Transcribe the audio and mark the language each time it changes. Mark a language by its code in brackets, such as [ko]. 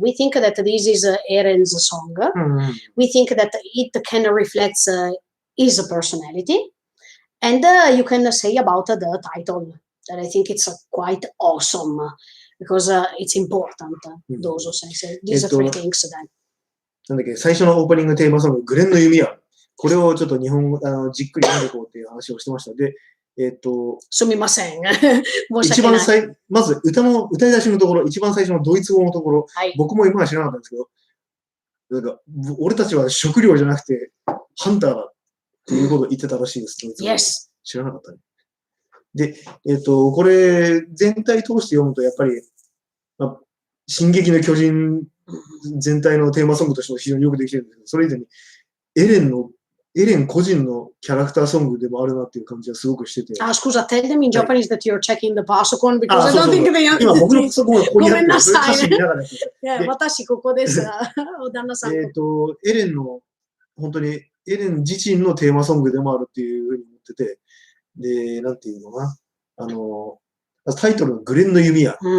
[en] We think that this is Eren's song. We think that it can reflect his personality. And you can say about the title that I think it's quite awesome because it's important. Those these three things then. [ja] なんだっけ、最初のオープニングテーマソング、グレンの弓矢。これをちょっと日本語、じっくり読んでいこうっていう話をしてました。で、すみません。一番まず歌い出しのところ、一番最初のドイツ語のところ、僕も今は知らなかったんですけど、なんか俺たちは食料じゃなくてハンターだっていうことを言ってたらしいです。ドイツ語。 [en] Yes. [ja] 知らなかったね。で、これ全体通して読むとやっぱり、進撃の巨人全体のテーマソングとしても非常によくできてるんですけど、それ以前にエレン個人のキャラクターソングでもあるなっていう感じがすごくしてて。 [en] Scusa, tell them in Japanese that you're checking the passcode because I don't think they are. [ja] 今僕のパソコンがここにあって、ごめんなさい。歌詞見ながらやってて。私ここです。お旦那さん。エレンの、本当にエレン自身のテーマソングでもあるっていうふうに思ってて、で、なんていうのかな。タイトルのグレンの弓矢。